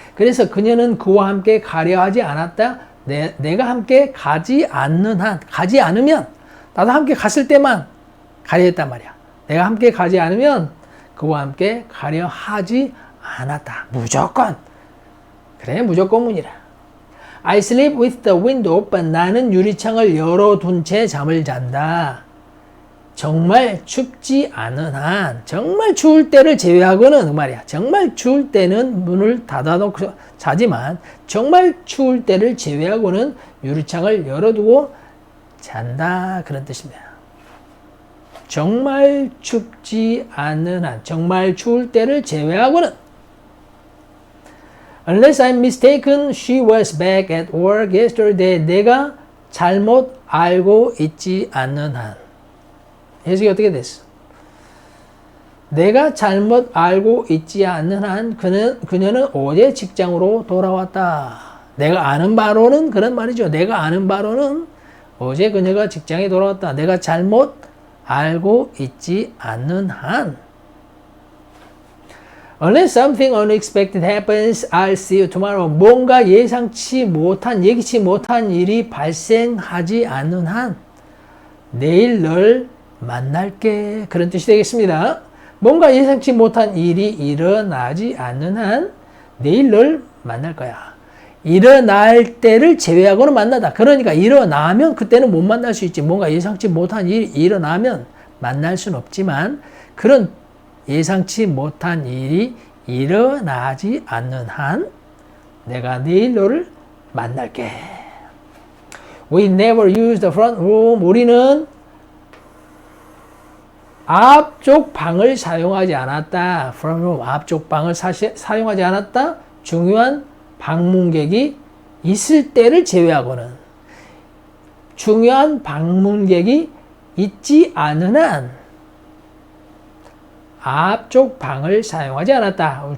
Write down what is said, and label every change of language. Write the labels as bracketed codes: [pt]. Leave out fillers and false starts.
[ko] 그래서 그녀는 그와 함께 가려 하지 않았다. 내가 함께 가지 않는 한, 가지 않으면 나도 함께 갔을 때만 가려 했단 말이야. 내가 함께 가지 않으면 그와 함께 가려 하지 않았다. 무조건. 그래, 무조건문이라. [en] I sleep with the window open. [ko] 나는 유리창을 열어둔 채 잠을 잔다. 정말 춥지 않은 한, 정말 추울 때를 제외하고는 그 말이야. 정말 추울 때는 문을 닫아놓고 자지만 정말 추울 때를 제외하고는 유리창을 열어두고 잔다. 그런 뜻입니다. 정말 춥지 않은 한, 정말 추울 때를 제외하고는. [en] Unless I'm mistaken, she was back at work yesterday. [ko] 내가 잘못 알고 있지 않는 한. 해석이 어떻게 됐어? 내가 잘못 알고 있지 않는 한 그녀는 어제 직장으로 돌아왔다. 내가 아는 바로는 그런 말이죠. 내가 아는 바로는 어제 그녀가 직장에 돌아왔다. 내가 잘못 알고 있지 않는 한. [en] Unless something unexpected happens, I'll see you tomorrow. [ko] 뭔가 예기치 못한 일이 발생하지 않는 한 내일 널 만날게. 그런 뜻이 되겠습니다. 뭔가 예상치 못한 일이 일어나지 않는 한 내일 널 만날 거야. 일어날 때를 제외하고는 만나다. 그러니까 일어나면 그때는 못 만날 수 있지. 뭔가 예상치 못한 일이 일어나면 만날 수는 없지만 그런 예상치 못한 일이 일어나지 않는 한 내가 내일 너를 만날게. [en] We never use the front room. [ko] 우리는 앞쪽 방을 사용하지 않았다. Front room, 앞쪽 방을 사용하지 않았다. 중요한 방문객이 있을 때를 제외하고는. 중요한 방문객이 있지 않은 한 앞쪽 방을 사용하지 않았다.